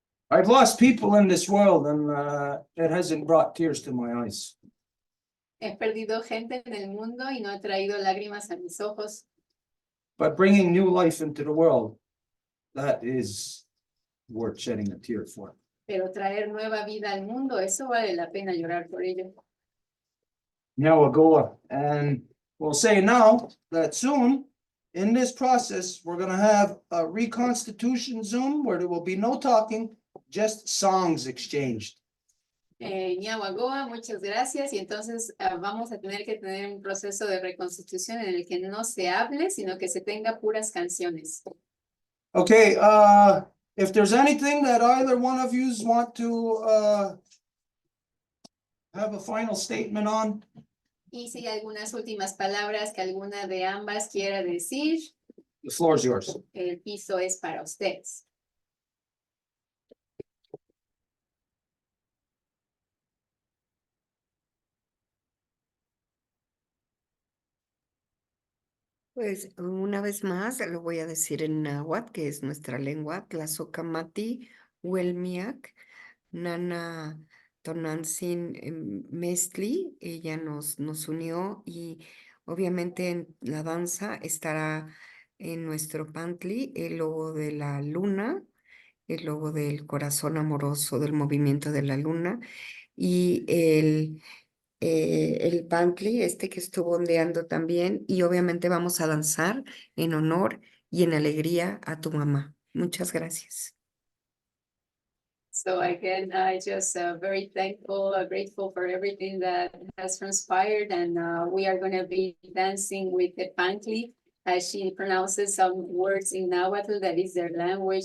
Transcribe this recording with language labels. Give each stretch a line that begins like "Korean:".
English: I've lost people in this world and it hasn't brought tears to my eyes.
Spanish: He perdido gente en el mundo y no ha traído lágrimas a mis ojos.
English: But bringing new life into the world, that is worth shedding a tear for.
Spanish: Pero traer nueva vida al mundo, eso vale la pena llorar por ello.
English: Now we'll go and we'll say now that soon in this process, we're going to have a reconstitution Zoom where there will be no talking, just songs exchanged.
Spanish: Ñahuagoa, muchas gracias. Y entonces vamos a tener que tener un proceso de reconstitución en el que no se hable, sino que se tenga puras canciones.
English: Okay, if there's anything that either one of you want to have a final statement on,
Spanish: Y si hay algunas últimas palabras que alguna de ambas quiera decir,
English: the floor is yours.
Spanish: el piso es para ustedes. Pues una vez más lo voy a decir en náhuatl, que es nuestra lengua,
Nahuatl languages: Tlazocamati, Huelmiac,
Spanish: Nana Tonantzin Mestli, ella nos unió y obviamente en la danza estará en nuestro pantli el logo de la luna, el logo del corazón amoroso del movimiento de la luna y el pantli, que estuvo ondeando también, y obviamente vamos a danzar en honor y en alegría a tu mamá. Muchas gracias.
English: So again, I just very thankful, grateful for everything that has transpired, and we are going to be dancing with the Pankli as she pronounces some words in Nahuatl, that is their language.